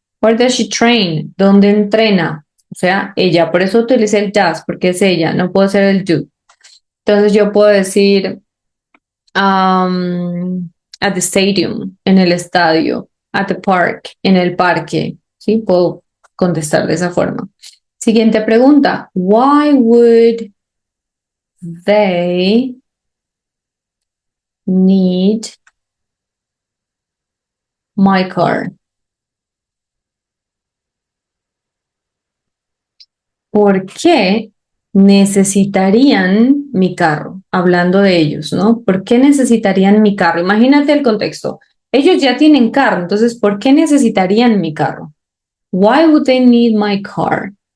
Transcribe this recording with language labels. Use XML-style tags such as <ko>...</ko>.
<es>Where does she train? ¿Dónde entrena? O sea, ella. Por eso utilicé el does, porque es ella, no puedo ser el do. Entonces yo puedo decir at the stadium, en el estadio, at the park, en el parque. ¿Sí? Puedo contestar de esa forma. Siguiente pregunta.</es> <en>Why would they need my car?</en> <es>¿Por qué necesitarían mi carro? Hablando de ellos, ¿no? ¿Por qué necesitarían mi carro? Imagínate el contexto. Ellos ya tienen carro, entonces, ¿por qué necesitarían mi carro?</es> <en>Why would they need my car?</en>